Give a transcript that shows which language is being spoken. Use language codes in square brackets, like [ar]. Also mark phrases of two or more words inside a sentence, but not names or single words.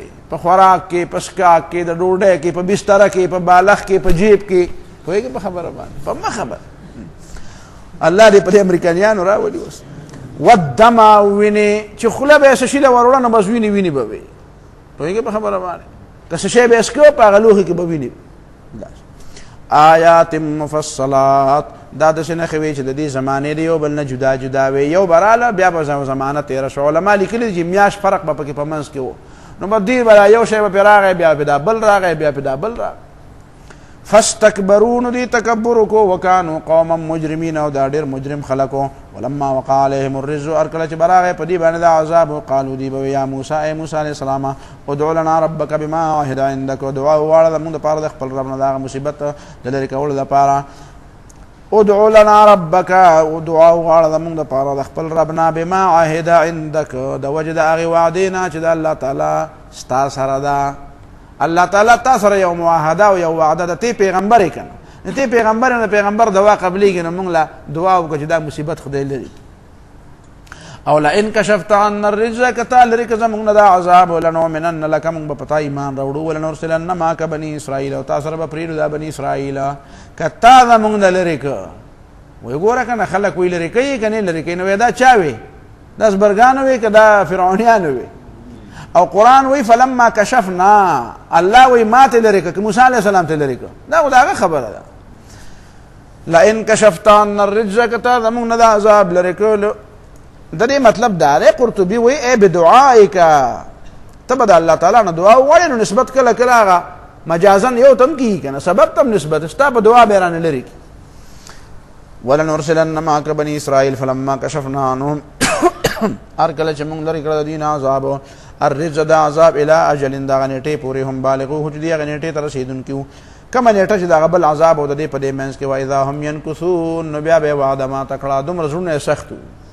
[ps] په خوراک کې په سکاک کې د ډوډۍ کې په بستره کې په بالښت کې په جیب کې پوهېږې په خبره باندې په مخه به الله دې په دې امریکایانو راولي اوس والدم او وینې چې خوله به یې څه شي له وروړه نو بس وینې وینې به وي پوهېږې په خبره باندې که څه شی به اسکو په هغه لوښي کې به وینې [ar] آیات مفصلات [ps] دا داسې نښې وې چې د دې زمانې د یو بل نه جدا جدا وې یو به راله بیا به زمانه تېره شوه علما لیکلي چې میاشت فرق به پکې په منځ کې و نو به دې به یو شی به پرې راغی بیا پې دا بل راغی بیا پې دا بل راغی فاستکبروا نو دې تکبر وکړو [ar] وکانو قوما مجرمین [ps] او دا ډېر مجرم خلک و [ar] ولما وقع علیهم الرجز [ps] هر کله چې به راغی په دې باندې دا عذاب قالو دی به [ar] یا موسی [ps] ای موسی [ar] علیه السلام ادعو لنا ربک بما عهد عندک [ps] دعا وغواړه زموږ دپاره د خپل رب نه د هغه مصیبت د لرې کولو دپاره [ar] ادعو لنا ربک [ps] دعا وغواړه زموږ دپاره د خپل رب نه [ar] بما عهد عندک [ps] د وجې د هغې وعدې نه چې د الله تعالی ستا سره ده الله تعالی تا سره یو معاهده او یو وعده ده تی پیغمبر یې که نه تی پیغمبر نه د پیغمبر دعا قبلیږي نو موږ له دعا وکړو چې دا مصیبت خدای لري او [ar] لئن کشفت عنا الرجز [ps] که تا لرې که زموږ نه دا عذاب لنؤمنن لکه موږ به په تا ایمان راوړو [ar] ولنرسلن معک بني اسرائیل [ps] او تا سره به پرېږدو دا بني اسرائیل که تا زموږ نه لرې که وایي ګوره که نه خلک وایي لرې کوي که نه لرې کوي نو وایي دا چا وی دا زبرګانو وی که دا فرعونیانو وی او قرآن وی [ar] فلما کشفنا [ps] الله وی ما ته لرې که موسی [ar] علیه السلام [ps] ته لرې که دا خو د هغه خبره ده [ar] لئن کشفت عنا الرجز [ps] که تا زموږ نه دا عذاب لرې کړو د دې مطلب دا دی قرطبي وی [ar] ای بدعائک [ps] ته به د الله تعالی نه دعا وغواړې نو نسبت کله کله هغه مجازن یو تم کېږي که نه سبب تم نسبت ستا په دعا به یې رانه لرې کړي [ar] ولنرسلن معک بني اسرائیل فلما کشفنا عنهم [ps] هر کله چې موږ لرې کړه د دې نه عذاب الرجز دا عذاب [ar] الى اجل [ps] دا غنیټې پورې هم بالغوه چې دې غنیټې ته رسېدونکي وو کومه نیټه چې د هغه بل عذاب او د دې په دې منځ کې [ar] واذا هم ینکثون [ps] نو بیا به یې وعده ماته کړه دومره زړونه یې سخت وو